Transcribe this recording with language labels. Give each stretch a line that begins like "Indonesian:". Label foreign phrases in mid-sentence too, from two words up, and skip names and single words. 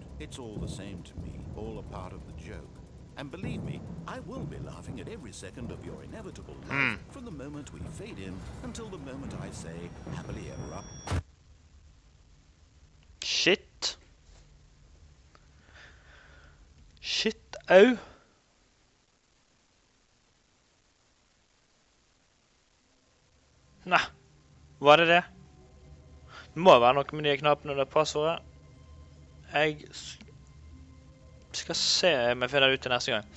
English: It's all the same to me, all a part of the joke. And believe me, I will be laughing at every second of your inevitable life from the moment we fade in until the moment I say, happily ever up.
Norwegian: Shit. Shit, au. Nei, var det det? Det må være noe med de knappene og det passordet. Jeg skal se om jeg finner det ut til neste gang.